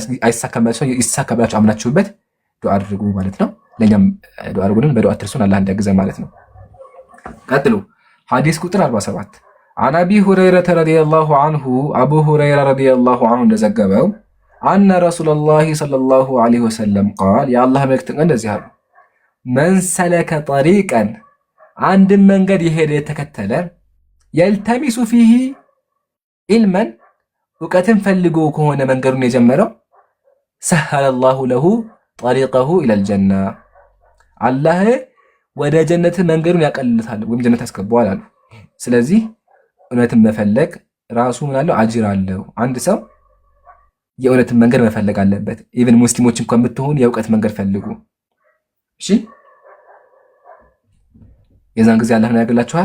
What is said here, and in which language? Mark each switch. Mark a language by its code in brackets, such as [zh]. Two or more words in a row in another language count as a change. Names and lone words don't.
[am] ይሳካላችሁ አምናችሁበት ዱዓ አድርጉ ማለት ነው። ለኛም ዱዓ አድርጉልን፣ በዱዓ አትርሱን፣ አላህ እንዲያግዘን ማለት ነው። ቀጥሉ ሐዲስ ቁጥር 47 عن [ar] أبي هريرة رضي الله عنه أبو هريرة رضي الله عنه [am] እንደዘገበው [ar] أن رسول الله صلى الله عليه وسلم قال يا الله [am] መልእክተኛ እንደዚህ አሉ። [ar] من سلك طريقا [am] አንድ መንገድ የሄደ የተከተለ [ar] يلتمس فيه علما [am] እውቀትን ፈልጎ ከሆነ መንገዱን የጀመረው [ar] سهل الله له طريقه إلى الجنة [am] አላህ ወደ ጀነት መንገዱን ያቀልልታል ወይም ጀነት ያስገባዋል አሉ። ስለዚህ እውነትን መፈለግ ራሱ ምን አለው? አጅር አለው። አንድ ሰው የእውነትን መንገድ መፈለግ አለበት። ኢቭን ሙስሊሞች እንኳን ብትሆኑ የእውቀት መንገድ ፈልጉ። እሺ የዛን ጊዜ አላህ ምን ያገላችኋል?